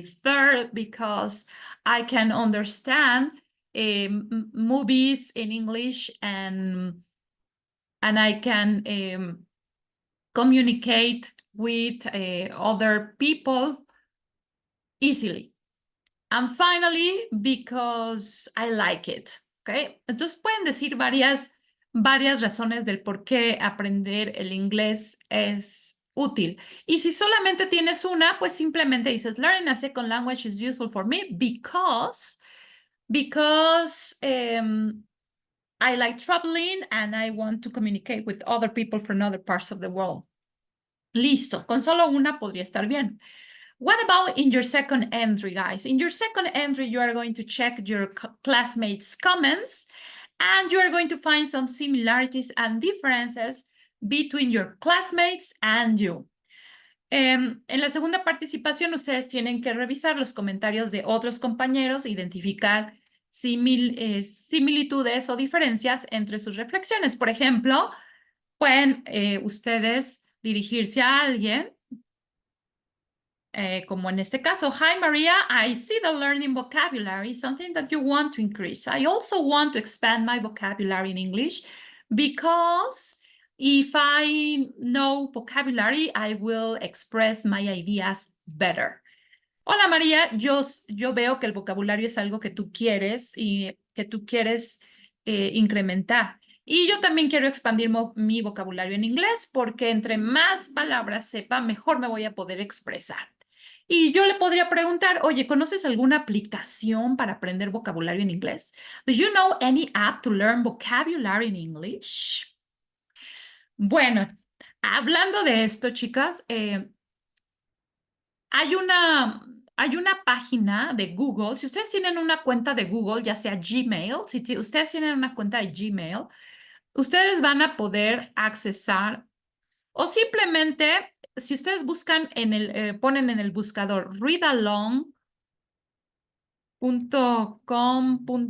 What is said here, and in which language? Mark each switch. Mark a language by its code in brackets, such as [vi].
[en] Third, because I can understand movies in English and I can communicate with other people easily. And finally, because I like it. [es] ¿Okay? Entonces pueden decir varias razones del por qué aprender el inglés es útil. Y si solamente tienes una, pues simplemente dices, [en] learning a second language is useful for me because I like traveling and I want to communicate with other people from other parts of the world. [es] Listo, con solo una podría estar bien. [en] What about in your second entry, guys? In your second entry, you are going to check your classmates' comments and you are going to find some similarities and differences between your classmates and you. [es] En la segunda participación, ustedes tienen que revisar los comentarios de otros compañeros, identificar similitudes o diferencias entre sus reflexiones. Por ejemplo, pueden ustedes dirigirse a alguien como en este caso, [en] hi Maria, I see the learning vocabulary, something that you want to increase. I also want to expand my vocabulary in English because if I know vocabulary, I will express my ideas better. [es] Hola María, yo veo que el vocabulario es algo que tú quieres y que tú quieres incrementar. Y yo también quiero expandir mi vocabulario en inglés porque entre más palabras sepa, mejor me voy a poder expresar. Y yo le podría preguntar, oye, ¿conoces alguna aplicación para aprender vocabulario en inglés? [en] Do you know any app to learn vocabulary in English? [es] Bueno, hablando de esto, chicas, hay una página de Google. Si ustedes tienen una cuenta de Google, ya sea Gmail, si ustedes tienen una cuenta de Gmail, ustedes van a poder accesar o simplemente, si ustedes buscan ponen en el buscador readalong.com.